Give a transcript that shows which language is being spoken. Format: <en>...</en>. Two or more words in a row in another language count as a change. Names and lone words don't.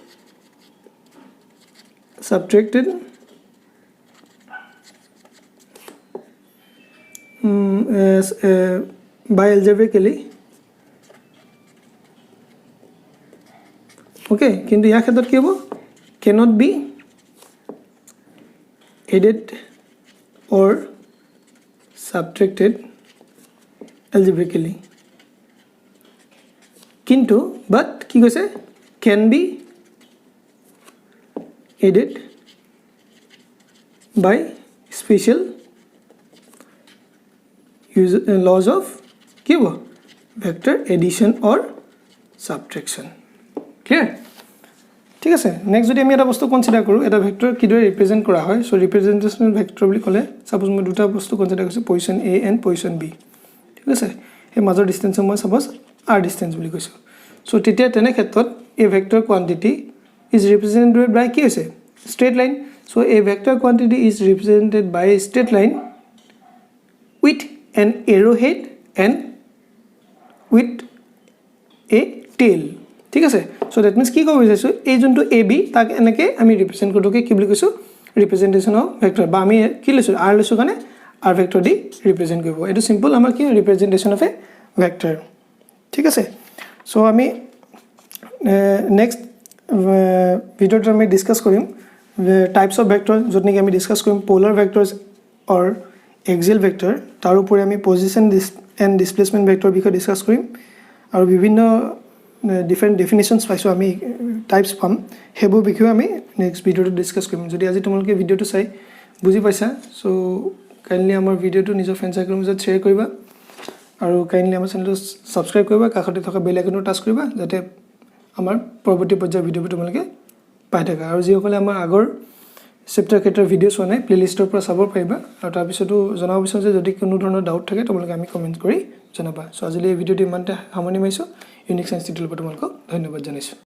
<en>সাবট্ৰেক্টেড by algebraically okay</en> <as>কিন্তু ইয়াৰ ক্ষেত্ৰত কি হ'ব</as> <en>cannot be added or subtracted algebraically কিন্তু but</en> <as>কি কৈছে</as> <en>can be added by special laws of</en> <as>কি হ'ব</as> <en>vector addition or subtraction clear</en> <as>ঠিক আছে নেক্সট যদি আমি এটা বস্তু কনসিডাৰ কৰোঁ এটা ভেক্টৰ কিদৰে ৰিপ্ৰেজেন্ট কৰা হয় সো</as> <en>representational vector</en> <as>বুলি ক'লে সাপোজ মই দুটা বস্তু কনসিডাৰ কৰিছোঁ</as> <en>position a and position b</en> <as>ঠিক আছে এই মাজৰ ডিসটেন্স মই সাপোজ r ডিসটেন্স বুলি কৈছোঁ সো তেতিয়া তেনে ক্ষেত্ৰত এই</as> <en>vector quantity is represented by</en> <as>কি হৈছে</as> <en>straight line so a vector quantity is represented by a straight line with an arrowhead and with a tail</en> <as>ঠিক আছে</as> <en>so that means</en> <as>কি ক'ব বিচাৰিছো এই যোনটো ab তাক এনেকৈ আমি ৰিপ্ৰেজেন্ট কৰোঁকে কি বুলি কৈছো</as> <en>representation of vector</en> <as>বা আমি কি লৈছো r লৈছো কাৰণে r ভেক্টৰ দি ৰিপ্ৰেজেন্ট কৰিব এটো সিম্পল আমাৰ কি</as> <en>representation of a vector</en> <as>ঠিক আছে সো আমি</as> <en>next video</en> <as>আমি ডিসকাস কৰিম টাইপস</as> <en>of vector</en> <as>যত নেকি আমি ডিসকাস কৰিম</as> <en>polar vectors or axial vector</en> <as>তাৰ উপৰি আমি</as> <en>position and displacement vector</en> <as>বিষয়ে ডিসকাস কৰিম আৰু বিভিন্ন</as> <en>different definitions</en> <as>পাইছো আমি টাইপস পাম হেবো বিষয়ে আমি</as> <en>next video</en> <as>ডিসকাস কৰিম যদি আজি তোমালোকে ভিডিঅ'টো চাই বুজি পাইছা সো কাইন্ডলি আমাৰ ভিডিঅ'টো নিজৰ</as> <en>friend circle</en> <as>মাজত শ্বেয়াৰ কৰিবা আৰু কাইন্ডলি আমাৰ চেনেলটো সাবস্ক্ৰাইব কৰিবা কাষতে থকা</as> <en>bell icon</en> <as>টাচ কৰিবা যাতে আমাৰ পৰৱৰ্তী পৰ্যায়ৰ ভিডিঅ'বোৰ তোমালোকে পাই থাকা আৰু যিসকলে আমাৰ আগৰ চেপ্টাৰ কেটাৰ ভিডিঅ' চোৱা নাই প্লেলিষ্টৰ পৰা চাব পাৰিবা আৰু তাৰ পিছতো জনাব বিচাৰো যে যদি কোনো ধৰণৰ ডাউট থাকে তোমালোকে আমি কমেন্ট কৰি জনাবা সো আজিলৈ এই ভিডিঅ'টো ইমানতে সামৰণি মাৰিছো ইউনিক সায়েন্স টিউটৰিয়েলৰ পৰা তোমালোকক ধন্যবাদ জনাইছো</as>